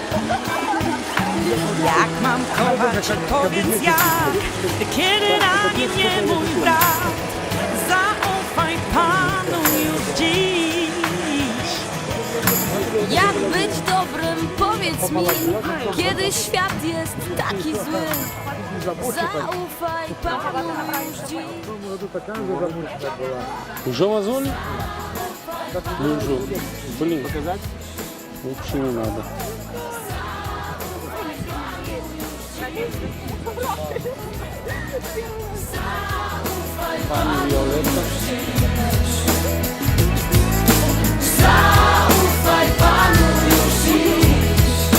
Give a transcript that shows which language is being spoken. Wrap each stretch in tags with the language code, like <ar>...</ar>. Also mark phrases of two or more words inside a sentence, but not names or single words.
<pl>Jak mam kochać, powiedz jak, kiedy na nim nie mój brat. Zaufaj Panu już dziś. Jak być dobrym, powiedz mi, kiedy świat jest taki zły. Zaufaj Panu już dziś.</pl> <ru>Уже мозоли? Ну уже. Блин. Вообще не надо.</ru> <pl>Pani Violeta. Zaufaj Panu już dziś.</pl>